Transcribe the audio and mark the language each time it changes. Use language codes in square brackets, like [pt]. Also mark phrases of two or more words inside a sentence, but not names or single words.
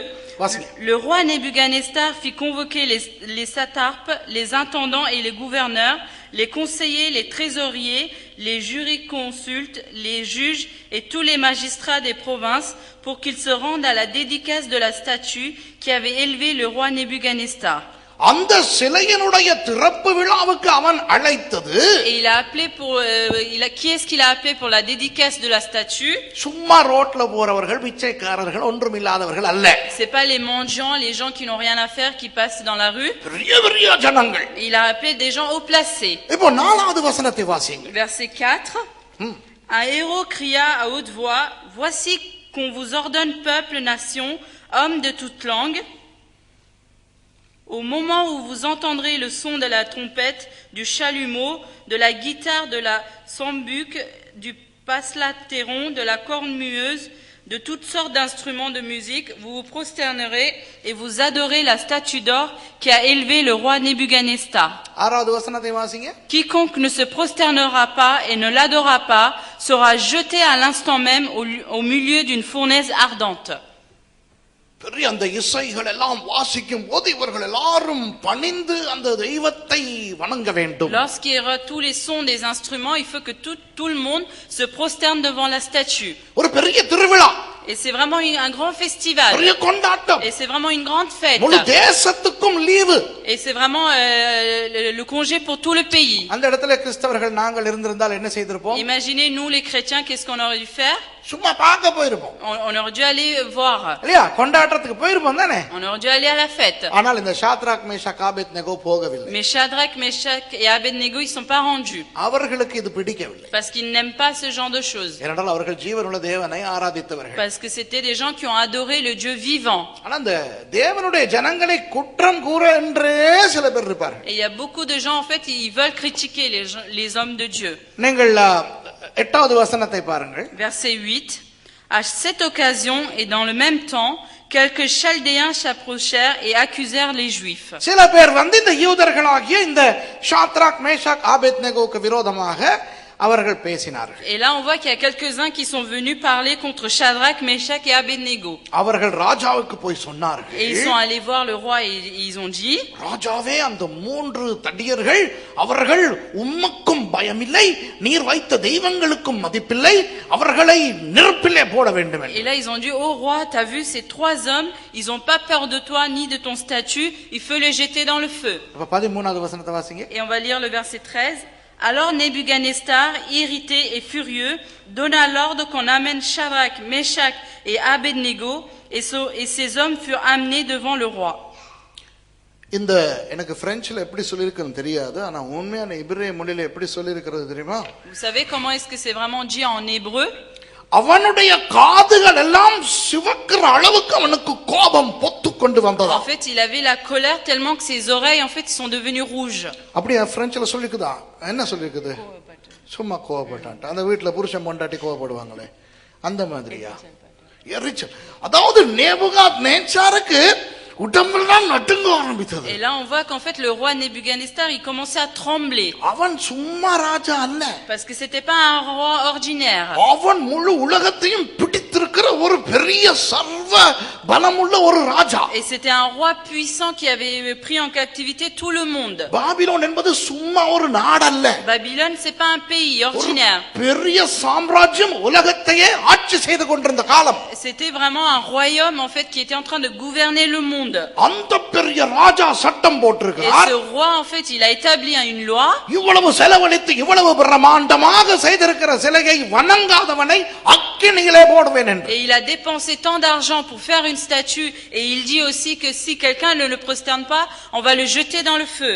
[fr] Le roi Nebuchadnezzar fit convoquer les satrapes, les intendants et les gouverneurs, les conseillers, les trésoriers, les jurisconsultes, les juges et tous les magistrats des provinces pour qu'ils se rendent à la dédicace de la statue qui avait élevé le roi Nebuchadnezzar. [ta] அந்த சிலையினுடைய திறப்பு விழாவுக்கு அவன் அழைத்தது. [fr] Et il a appelé pour qui est-ce qu'il a appelé pour la dédicace de la statue? [ta] சும்மா ரோட்ல போறவர்கள், பிச்சைக்காரர்கள், ஒன்றுமில்லாதவர்கள் அல்ல. [fr] C'est pas les mendiants, les gens qui n'ont rien à faire qui passent dans la rue. [ta] பெரிய ஜனங்கள். [fr] Il a appelé des gens haut placés. [ta] இப்போ 4வது வசனத்தை வாசிங்க. [fr] Verset 4. Un héros cria à haute voix, voici qu'on vous ordonne peuple, nation, hommes de toute langue. Au moment où vous entendrez le son de la trompette, du chalumeau, de la guitare, de la sambuc, du paslatéron, de la cornemuse, de toutes sortes d'instruments de musique, vous vous prosternerez et vous adorez la statue d'or qui a élevé le roi Nebuchadnezzar. Quiconque ne se prosternera pas et ne l'adora pas sera jeté à l'instant même au milieu d'une fournaise ardente. [ta] அந்த இசைகள் எல்லாம் வாசிக்கும் போது இவர்கள் எல்லாரும் பணிந்து அந்த தெய்வத்தை வணங்க வேண்டும். [fr] Lorsqu'il y aura tous les sons des instruments, il faut que tout le monde se prosterne devant la statue. [ta] ஒரு பெரிய திருவிழா. [fr] Et c'est vraiment un grand festival. [ta] பெரிய கொண்டாட்டம். [fr] Et c'est vraiment une grande fête. [ta] முழு தேசத்துக்கும் லீவு. [fr] Et c'est vraiment le congé pour tout le pays. [ta] அந்த இடத்துல கிறிஸ்தவர்கள் நாங்கள் இருந்திருந்தால் என்ன செய்திருப்போம்? [fr] Imaginez nous les chrétiens, qu'est-ce qu'on aurait dû faire? [ta] சும்மா பார்க்க போயிருப்போம். [fr] On aurait dû aller voir. [ta] இல்லையா? கொண்டாட்டத்துக்கு போயிருப்போம் தானே? [fr] On aurait dû aller à la fête. [ta] ஆனால் இந்த ஷாத்ராக், மேஷாக், ஆபேத்நேகோ போகவில்லை. [fr] Mais Shadrach, Meshach et Abednego, ils sont pas rendus. [ta] அவர்களுக்கு இது பிடிக்கவில்லை. [fr] Parce qu'ils n'aiment pas ce genre de choses. [ta] ஏனென்றால் அவர்கள் ஜீவனுள்ள தேவனை ஆராதித்தவர்கள். [fr] Parce que c'était des gens qui ont adoré le Dieu vivant. [ta] ஆனா அந்த தேவனுடைய ஜனங்களை குற்ற குற்றம் கூற என்றே சில பேர் இருப்பார்கள். [fr] Et il y a beaucoup de gens en fait ils veulent critiquer les hommes de Dieu. [ta] நீங்கள் 8வது வசனத்தை பாருங்கள். [fr] Verset 8. À cette occasion et dans le même temps, quelques Chaldéens s'approchèrent et accusèrent les Juifs. [ta] சில பேர் இந்த யூதர்களாகிய இந்த ஷாத்ராக் மேஷாக் ஆபேத்நேகோவுக்கு விரோதமாக அவர்கள் பேசினார்கள். [fr] Et là on voit qu'il y a quelques-uns qui sont venus parler contre Shadrach, Meshach et Abednego. [ta] அவர்கள் ராஜாவுக்கு போய் சொன்னார்கள். [fr] Et ils sont allés voir le roi et ils ont dit, [ta] ராஜாவே அந்த 3 தடியர்கள் அவர்கள் உமக்கும் பயமில்லை நீர் வைத்த தெய்வங்களுக்கும் மதிப்பில்லை அவர்களை நெருப்பிலே போட வேண்டும். [fr] Et là ils ont dit, oh roi, t'as vu ces 3 hommes, ils ont pas peur de toi ni de ton statut, il faut les jeter dans le feu. [ta] அப்ப 13வது வசனத்தை வாசிங்க. [fr] Et on va lire le verset 13. Alors Nebuchadnezzar, irrité et furieux, donna l'ordre qu'on amène Shadrach, Meshach et Abednego, et ces hommes furent amenés devant le roi. [ta] இந்த எனக்கு பிரெஞ்சில எப்படி சொல்லிருக்குன்னு தெரியாது, ஆனா உண்மையான இப்ரேய மொழியில எப்படி சொல்லிருக்கிறது தெரியுமா? [fr] Vous savez comment est-ce que c'est vraiment dit en hébreu? [ta] அவனுடைய காதுகள் எல்லாம் சிவக்கிற அளவுக்கு அவனுக்கு கோபம் பொத்து கொண்டு வந்ததா. [fr] En fait, il avait la colère tellement que ses oreilles en fait sont devenues rouges. [ta] அப்படியே பிரெஞ்சில சொல்லிருக்குதா? என்ன சொல்லிருக்குது? சும்மா கோபப்பட்டான். அந்த வீட்ல புருஷன் பொண்டாட்டி கோபப்படுவாங்களே அந்த மாதிரியா? எரிச்சல். அதாவது நேபுகாத்நேச்சாருக்கு உடம்பெல்லாம் நடுங்க ஆரம்பித்தது. [fr] Et là on voit qu'en fait le roi Nebuchadnezzar il commençait à trembler. [ta] அவன் சும்மா ராஜா அல்ல. [fr] Parce que c'était pas un roi ordinaire. [ta] அவன் முழு உலகத்தையும் பிடித்திருக்கிற ஒரு பெரிய சர்வ பலமுள்ள ஒரு ராஜா. [fr] Et c'était un roi puissant qui avait pris en captivité tout le monde. [ta] பாபிலோன் என்பது சும்மா ஒரு நாடு அல்ல. [fr] Babylone c'est pas un pays ordinaire. [ta] பெரிய சாம்ராஜ்யம் உலகத்தையே ஆட்சி செய்து கொண்டிருந்த காலம். [fr] C'était vraiment un royaume en fait qui était en train de gouverner le monde. [ta] அந்த பெரிய ராஜா சட்டம் போட்டிருக்கிறார். [fr] Et ce roi en fait il a établi une loi. [ta] இவ்வளவு செலவழித்து இவ்வளவு பிரம்மாண்டமாக செய்திருக்கிற சிலையை வணங்காதவனை அக்கினியிலே போடுவேன் என்று. [fr] Et il a dépensé tant d'argent pour faire une statue et il dit aussi que si quelqu'un ne le prosterne pas, on va le jeter dans le feu.